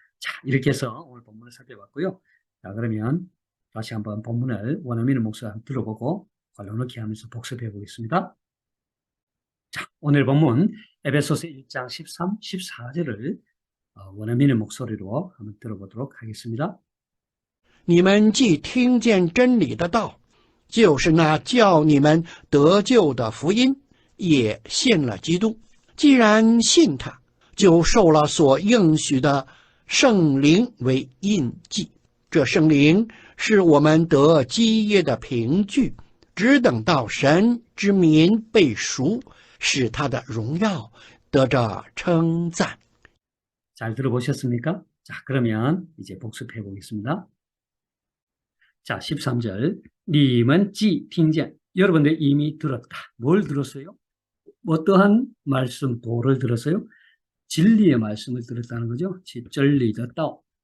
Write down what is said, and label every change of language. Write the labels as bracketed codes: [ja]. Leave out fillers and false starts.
[ko] 자, 이렇게 해서 오늘 본문을 살펴봤고요. 자, 그러면 다시 한번 본문을 원어민의 목소리 한번 들어보고 관련놓기 하면서 복습해 보겠습니다. 자, 오늘 본문 에베소서 1장 13, 14절을 원어민의 목소리로 한번 들어보도록 하겠습니다. [zh] 你们既听见真理的道，就是那叫你们得救的福音，也信了基督。既然信他，就受了所应许的圣灵为印记。这圣灵是我们得基业的凭据，只等到神之民被赎，使他的荣耀得着称赞。 [ko] 잘 들어보셨습니까? 자, 그러면 이제 복습해 보겠습니다. 자, 13절. 님은 지 팅젠. 여러분들 이미 들었다. 뭘 들었어요? 어떠한 말씀 도를 들었어요? 진리의 말씀을 들었다는 거죠. 진리的道.